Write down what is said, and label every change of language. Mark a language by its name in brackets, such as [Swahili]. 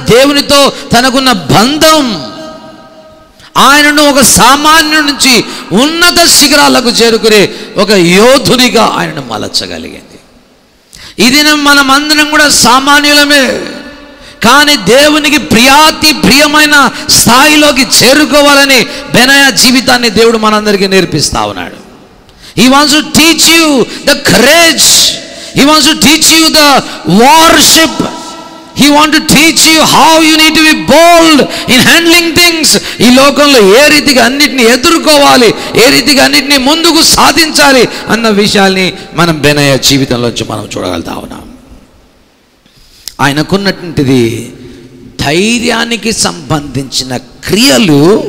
[Telugu] దేవునితో తనకున్న బంధం ఆయనను ఒక సామాన్యుడి నుంచి ఉన్నత శిఖరాలకు చేరుకునే ఒక యోధునిగా ఆయనను మలచగలిగింది. ఇది మనం అందరం కూడా సామాన్యులమే, కానీ దేవునికి ప్రియమైన స్థాయిలోకి చేరుకోవాలని బెనాయా జీవితాన్ని దేవుడు మనందరికీ నేర్పిస్తా ఉన్నాడు. [English] He wants to teach you the courage. He wants to teach you the warship. He wants to teach you how you need to be bold in handling things. [Telugu] ఈ లోకంలో ఏ రీతిగా అన్నిటిని ఎదుర్కోవాలి, ఏ రీతిగా అన్నిటిని ముందుకు సాధించాలి అన్న విషయాల్ని మనం బెనాయా జీవితంలోంచి మనం చూడగలుగుతా ఉన్నాం. ఆయనకున్నటువంటిది ధైర్యానికి సంబంధించిన క్రియలు.